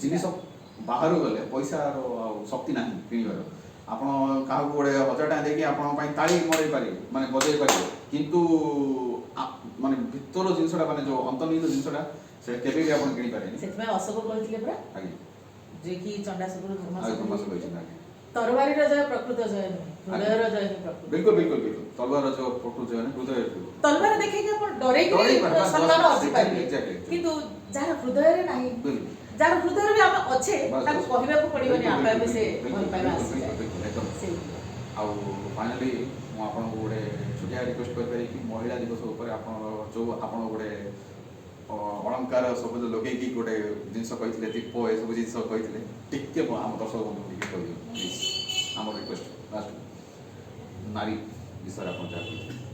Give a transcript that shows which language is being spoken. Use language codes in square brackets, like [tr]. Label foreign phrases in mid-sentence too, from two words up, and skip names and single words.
[or] ଜିନିଷ ବାହାରୁ ଗଲେ ପଇସାର ଆଉ ଶକ୍ତି ନାହିଁ କିଣିବାର ଆପଣ କାହାକୁ ଗୋଟେ 1000 ଟଙ୍କା ଦେଇକି ଆପଣଙ୍କ ପାଇଁ ତାଳି ମରେଇ ପାରିବେ ମାନେ ବଜେଇ ପାରିବେ କିନ୍ତୁ ମାନେ ଭିତର ଜିନିଷଟା ମାନେ ଯୋଉ ଅନ୍ତର୍ନିହିତ ଜିନିଷଟା ସେଟା କେବେ ବି ଆପଣ କିଣି ପାରିବେନି ସେଥିପାଇଁ ଅଶୋକ କହିଥିଲେ ପରା ଆଜ୍ଞା ଯେ କି ଚଣ୍ଡାଶୋକରୁ ଆଉ ବ୍ରହ୍ମାସ ଧର୍ମାଶୋକ କହିଛନ୍ତି ଆଜ୍ଞା ତରବାରୀର ଜୟ ପ୍ରକୃତ ଜୟ ନୁହେଁ ହୃଦୟର ଜୟ ହିଁ ପ୍ରକୃତ [hi] बिल्कुल बिल्कुल बिल्कुल तलवार जो फोटो जो है ना हृदय [or] ତଲବାର ଦେଖେଇକି ଆପଣ ଡରେଇକି ଡରେଇ ପାରିବେ, ବାସ୍, ସମ୍ମାନ ବାସ୍, ଅର୍ଜି ପାରିବେ [en] exactly, exactly. [or] କିନ୍ତୁ ଯାହାର ହୃଦୟରେ ନାହିଁ [hi] बिल्कुल [or] ଯାହାର ହୃଦୟରେ ବି ଆମେ ଅଛେ ବାସ୍, ତାକୁ ବାସ୍। କହିବାକୁ ପଡିବନି [hi] बिल्कुल, [or] ଆପେ ଆପେ ସେ [hi] बिल्कुल, [or] ଭଲ ପାଇବା [hi] बिल्कुल, [or] ଆସିଯାଏ [hi] बिल्कुल, एकदम [or] ସେଇ ଆଉ ଫାଇନାଲି ମୁଁ ଆପଣଙ୍କୁ ଗୋଟେ ଛୋଟିଆ ରିକ୍ୱେଷ୍ଟ କରିପାରିବି କି ମହିଳା ଦିବସ ଉପରେ ଆପଣ ଯୋଉ ଆପଣ ଗୋଟେ ଅଳଙ୍କାର ସବୁ ଲଗେଇକି ଗୋଟେ ଜିନିଷ କହିଥିଲେ ଦୀପ ଏସବୁ ଜିନିଷ କହିଥିଲେ ଟିକେ ଆମ ଦର୍ଶକ ବନ୍ଧୁଙ୍କୁ ଟିକେ କହିଦିଅ ପ୍ଲିଜ୍ ଆମର ରିକ୍ୱେଷ୍ଟ ଲାଷ୍ଟ ନାରୀ ବିଷୟରେ ଆପଣ ଯାହା କହିଥିଲେ